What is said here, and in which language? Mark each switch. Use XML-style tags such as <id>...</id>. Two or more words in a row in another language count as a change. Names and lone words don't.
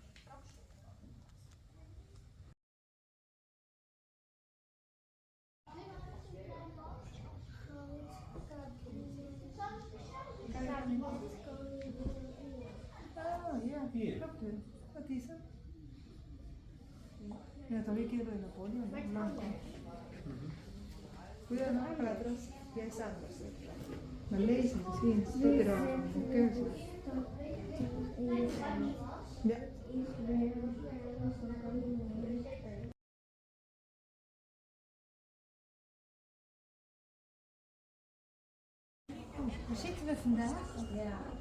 <nl>Oh ja, klopt het. Wat is het? Ja,</nl> <es>también quiero el Napoleón, blanco. Cuidado, no, para atrás. Ya está.</es> <nl>Maar lezen, misschien staat er al een keuze. Ja. Waar zitten we vandaag? Ja.</nl>